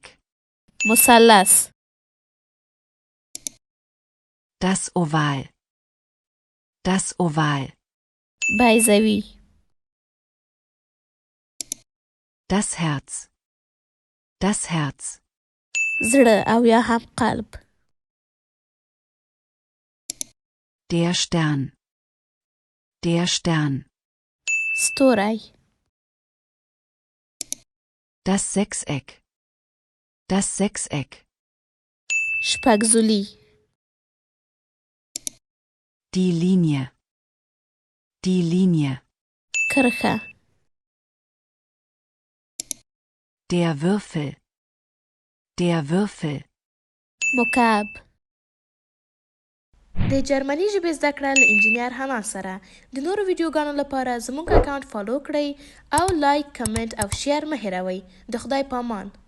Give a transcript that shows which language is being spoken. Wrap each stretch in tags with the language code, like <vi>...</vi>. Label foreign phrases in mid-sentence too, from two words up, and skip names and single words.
<ps>مثلث.</ps> <de>Das Oval. Das Oval.</de> <ps>بیضوی.</ps> <de>Das Herz. Das Herz.</de> <ps>زړه او یا هم قلب.</ps> <de>Der Stern. Der Stern.</de> <ps>ستوری.</ps> <de>Das Sechseck. Das Sechseck.</de> <ps>شپږزلی.</ps> <de>Die Linie. Die Linie.</de> <ps>کرښه.</ps> <de>Der Würfel. Der Würfel.</de> <ps>مکعب. د جرمني ژبې زده کړه له انجینیر حمام سره. د نورو ویډیوګانو لپاره زموږ</ps> <en>account follow</en> <ps>کړئ او</ps> <en>like, comment</en> <ps>او شیر مه هیروئ. د خدای پامان.</ps>